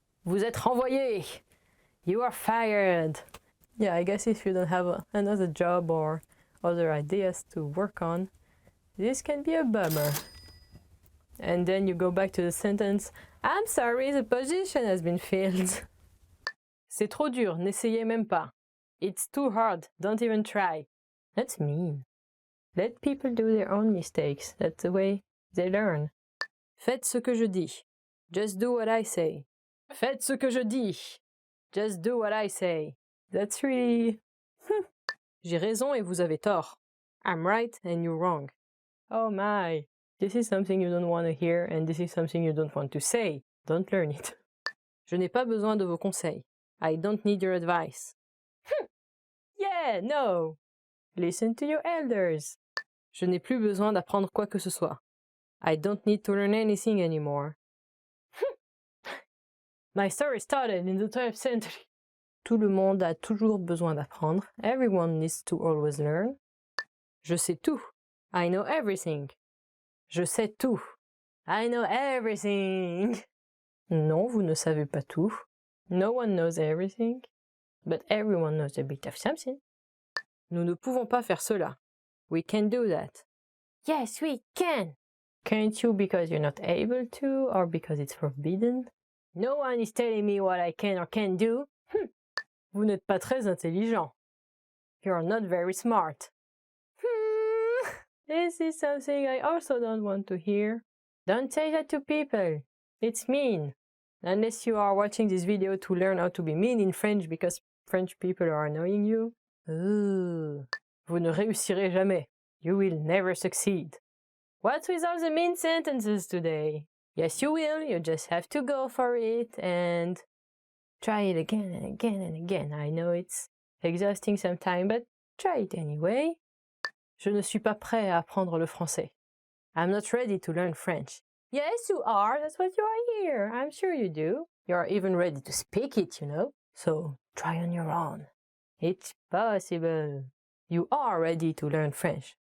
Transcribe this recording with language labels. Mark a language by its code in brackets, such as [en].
[fr] Vous êtes renvoyé. [en] You are fired. Yeah, I guess if you don't have another job or other ideas to work on, this can be a bummer. And then you go back to the sentence, I'm sorry, the position has been filled. [fr] C'est trop dur, n'essayez même pas. [en] It's too hard, don't even try. That's mean. Let people do their own mistakes. That's the way they learn. [fr] Faites ce que je dis. [en] Just do what I say. [fr] Faites ce que je dis. [en] Just do what I say. That's really... [fr] J'ai raison et vous avez tort. [en] I'm right and you're wrong. Oh my. This is something you don't want to hear and this is something you don't want to say. Don't learn it. [fr] Je n'ai pas besoin de vos conseils. [en] I don't need your advice. Yeah, no. Listen to your elders. [fr] Je n'ai plus besoin d'apprendre quoi que ce soit. [en] I don't need to learn anything anymore. My story started in the 12th century. [fr] Tout le monde a toujours besoin d'apprendre. [en] Everyone needs to always learn. [fr] Je sais tout. [en] I know everything. [fr] Je sais tout. [en] I know everything. [fr] Non, vous ne savez pas tout. [en] No one knows everything. But everyone knows a bit of something. [fr] Nous ne pouvons pas faire cela. [en] We can't do that. Yes, we can. Can't you because you're not able to or because it's forbidden? No one is telling me what I can or can't do. [fr] Vous n'êtes pas très intelligent. [en] You're not very smart. This is something I also don't want to hear. Don't say that to people. It's mean. Unless you are watching this video to learn how to be mean in French because French people are annoying you. Ooh. [fr] Vous ne réussirez jamais. [en] You will never succeed. What's with all the mean sentences today? Yes, you will. You just have to go for it and try it again and again and again. I know it's exhausting sometimes, but try it anyway. [fr] Je ne suis pas prêt à apprendre le français. [en] I'm not ready to learn French. Yes, you are. That's what you are here. I'm sure you do. You're even ready to speak it, you know. So try on your own. It's possible. You are ready to learn French.